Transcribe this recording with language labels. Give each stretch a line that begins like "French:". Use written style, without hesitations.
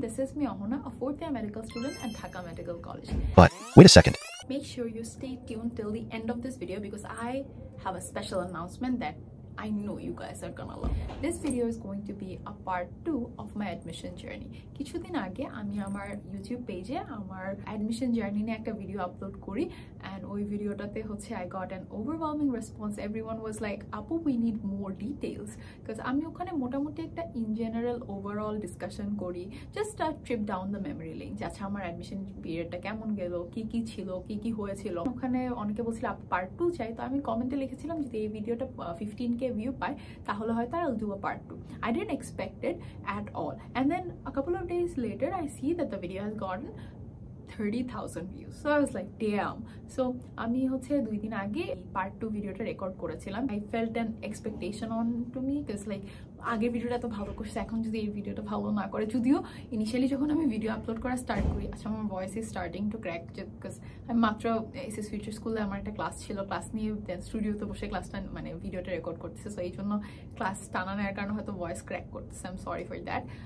English: This is me Ahuna, a fourth year medical student at Dhaka Medical College. But wait a second. Make sure you stay tuned till the end of this video because I have a special announcement that I know you guys are gonna love. This video is going to be a part 2 of my admission journey.
Bangla: কিছুদিন আগে আমি আমার YouTube পেজে আমার admission journey নিয়ে একটা video upload করি and ওই ভিডিওটাতে হচ্ছে
English: I got an overwhelming response. Everyone was like, "Apu, we need more details." Because
Bangla: আমি ওখানে মোটামুটি একটা
English: in general overall discussion করি, just a trip down the memory lane.
Bangla: আচ্ছা আমার admission periodটা কেমন গেল, কি কি ছিল, কি কি হয়েছিল। ওখানে অনেকে বলছিল আপু part 2 চাই, তো আমি কমেন্টে লিখেছিলাম যদি এই ভিডিওটা 15k view পায় তাহলে হয়তো
English: I'll do a part 2. I didn't expect it at all, and then a couple of days later I see that the video has gotten 30,000 views. So I was like, damn.
Bangla: So আমি হচ্ছে 2 দিন আগে part 2 ভিডিওটা record করেছিলাম.
English: I felt an expectation on to me because like
Bangla: আগের ভিডিওটা তো ভালো করছে, এখন যদি এই ভিডিওটা ভালো না করে, যদিও ইনিশিয়ালি যখন আমি ভিডিও আপলোড করা স্টার্ট করি আচ্ছা আমার
English: voice is starting to crack because
Bangla: আমি মাত্র এসএস ফিউচার স্কুলে আমার একটা ক্লাস ছিল, ক্লাস নিয়ে স্টুডিওতে বসে ক্লাসটা মানে ভিডিওটা রেকর্ড করতেছে, সো এই জন্য ক্লাস টানা নেওয়ার কারণে হয়তো ভয়েস ক্র্যাক করতেছে।
English: I am sorry for that.